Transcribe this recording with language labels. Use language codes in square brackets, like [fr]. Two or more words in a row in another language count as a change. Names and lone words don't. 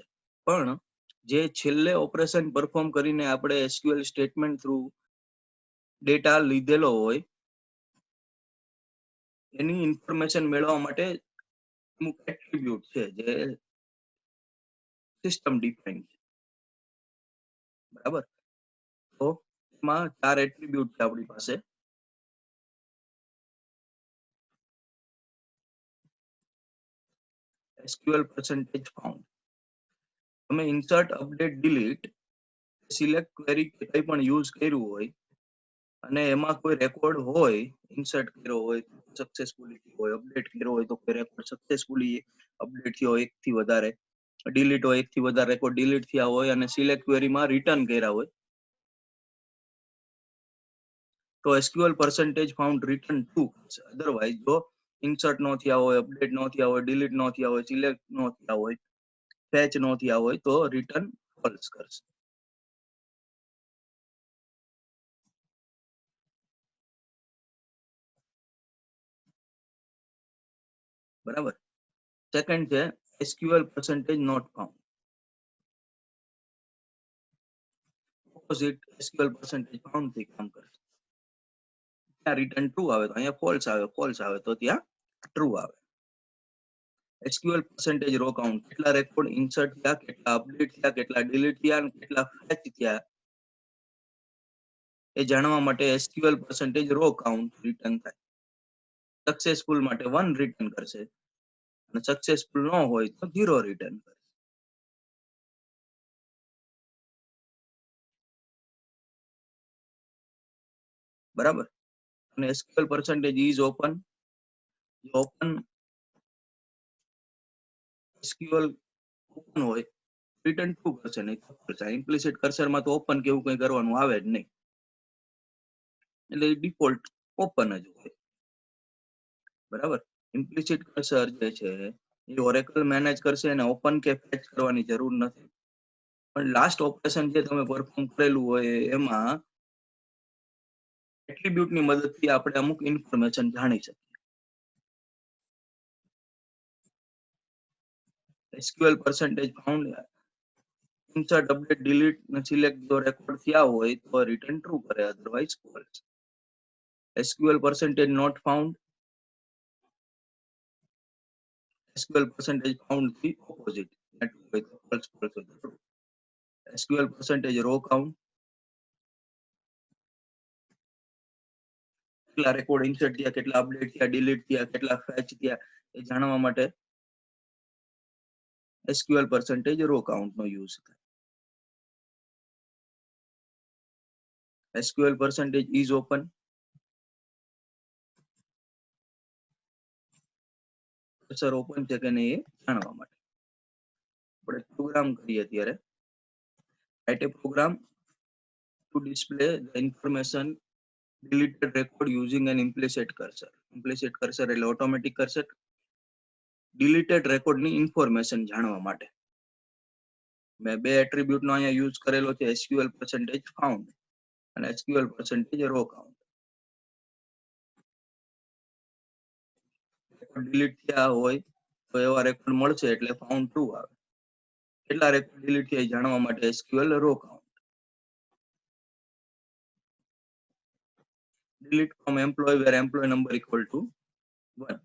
[gu] પણ જે છેલ્લે ઓપરેશન પરફોર્મ કરીને આપણે [en] SQL statement [gu] થ્રુ ડેટા લીધેલો હોય એની ઇન્ફોર્મેશન મેળવવા માટે અમુક એટ્રીબ્યુટ છે જે [en] system define [gu] છે, બરાબર. તો એમાં 4 એટ્રીબ્યુટ છે આપણી પાસે. [en] SQL percentage found. [gu] તમે [en] insert, update, delete, select query [gu] કે કંઈ પણ યુઝ કર્યું હોય અને એમાં કોઈ રેકોર્ડ હોય, ઇન્સર્ટ કર્યો હોય સક્સેસફુલી હોય, અપડેટ કર્યો હોય તો કોઈ [en] record successfully update [gu] થયો હોય એકથી વધારે, ડિલીટ હોય એકથી વધારે રેકોર્ડ ડિલીટ થયા હોય અને [en] select queryમાં [gu] રિટર્ન કર્યા હોય, તો [en] SQL percentage found return true [gu] કરશે. અધરવાઇઝ જો ઇન્સર્ટ નો થયા હોય, અપડેટ નો થયા હોય, ડિલીટ નો થયા હોય, સિલેક્ટ નો થયા હોય, ફેચ નો થયા હોય તો [en] return false [gu] કરશે. બરાબર. સેકન્ડ છે [en] SQL percentage not found. [gu] ઓપોઝિટ [en] SQL percentage found [gu] થી કામ કરે. ત્યાં [en] return true [gu] આવે તો અહીંયા ફોલ્સ આવે, ફોલ્સ આવે તો ત્યાં ટ્રુ આવે. [en] SQL percentage row count, [gu] કેટલા રેકોર્ડ ઇન્સર્ટ થયા, કેટલા અપડેટ થયા, કેટલા ડિલીટ થયા અને કેટલા ફેચ થયા એ જાણવા માટે [en] SQL percentage row count [gu] રિટર્ન થાય. સક્સેસફુલ માટે 1 રિટર્ન કરશે અને સક્સેસફુલ ન હોય તો 0 રિટર્ન કરશે. બરાબર. [en] અને SQL percentage is open. open SQL open [gu] હોય [en] return true [gu] કરશે, નહીં તો ફોલ્સ. [en] implicit cursorમાં [gu] તો ઓપન કે એવું કંઈ કરવાનું આવે જ નહીં, એટલે [en] default open [gu] જ હોય. બરાબર. [en] implicit cursor [gu] જે છે એ ઓરેકલ મેનેજ કરશે અને ઓપન કે ફેચ કરવાની જરૂર નથી. પણ [en] last operation [gu] જે તમે પરફોર્મ કરેલું હોય એમાં એટ્રીબ્યુટ ની મદદથી આપણે અમુક ઇન્ફોર્મેશન જાણી શકીએ. [en] SQL percentage found, insert, update, delete [gu] અને સિલેક્ટ જો રેકોર્ડ થયા હોય તો [en] return true [gu] કરે, [en] otherwise false. SQL percentage not found, SQL percentage found થી opposite, [gu] હોય તો [en] false, false [gu] હોય તો [en] true. SQL percentage row count, [gu] કેટલા રેકોર્ડ ઇન્સર્ટ થયા, કેટલા અપડેટ થયા, ડિલીટ થયા, કેટલા ફેચ થયા એ જાણવા માટે [en] SQL percentage row count [gu] નો યુઝ થાય. [en] SQL percentage is open. [gu] કર્સર ઓપન છે કે નહીં એ જાણવા માટે આપણે પ્રોગ્રામ કરીએ અત્યારે. [en] write a program to display the information deleted record using an implicit cursor. Implicit cursor [gu] એટલે ઓટોમેટિક કર્સર. [en] deleted record [gu] ની ઇન્ફોર્મેશન જાણવા માટે મેં બે એટ્રીબ્યુટ નો અહીંયા યુઝ કરેલો છે, [en] SQL percentage found અને SQL percentage row count. [gu] ડિલીટ થયા હોય તો એવા રેકોર્ડ મળશે એટલે ફાઉન્ડ ટ્રુ આવે. કેટલા રેકોર્ડ ડિલીટ થયા જાણવા માટે [en] SQL row count. delete from employee where employee number equal to 1.